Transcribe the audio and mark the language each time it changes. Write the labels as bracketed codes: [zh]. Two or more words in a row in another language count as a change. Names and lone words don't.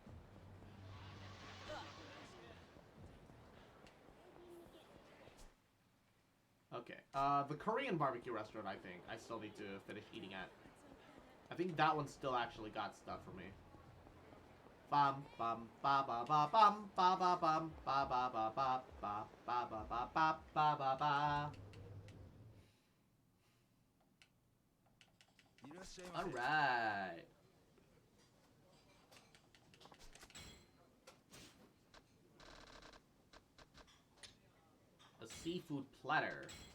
[en] Okay, the Korean barbecue restaurant, I think, I still need to finish eating at. I think that one still actually got stuff for me. bum bum ba ba ba bum ba ba bum ba ba ba ba ba ba ba ba ba ba ba ba. All right. A seafood platter.